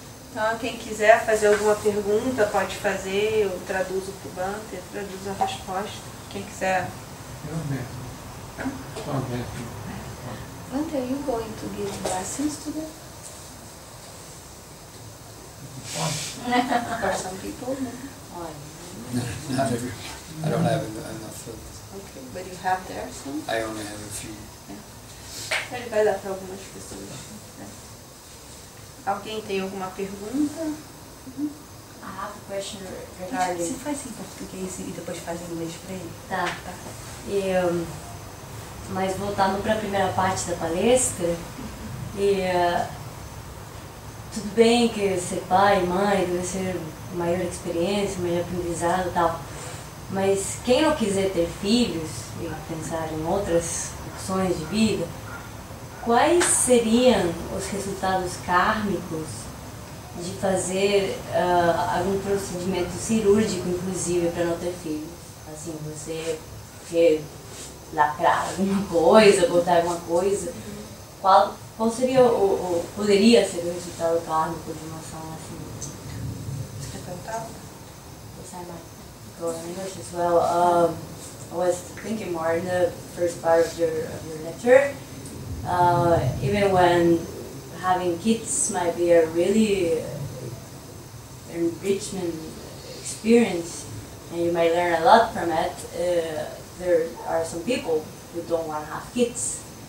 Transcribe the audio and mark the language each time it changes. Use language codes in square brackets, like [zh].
[pt] Então, quem quiser fazer alguma pergunta, pode fazer. Eu traduzo para o Bhante, traduzo a resposta. Quem quiser. [en] Bhante, are you going to give blessings today? For some people? No, not every. I don't have enough food. Okay, but you have there some? I only have a few. [pt] Ele vai dar para algumas pessoas. Alguém tem alguma pergunta? [en] I have a question regarding... [pt] Você faz em português e depois faz em inglês para ele? Tá. Mas voltando para a primeira parte da palestra, tudo bem que ser pai e mãe deve ser maior experiência, maior aprendizado e tal, mas quem não quiser ter filhos e pensar em outras opções de vida, quais seriam os resultados kármicos de fazer algum procedimento cirúrgico, inclusive, para não ter filhos? Assim, você quer lacrar alguma coisa, botar alguma coisa, qual seria poderia ser o resultado kármico de uma ação assim? Você quer perguntar? [en] Yes, I might go in English as well. I was thinking more in the first part of your lecture. Even when having kids might be a really enrichment experience and you might learn a lot from it, there are some people who don't want to have kids.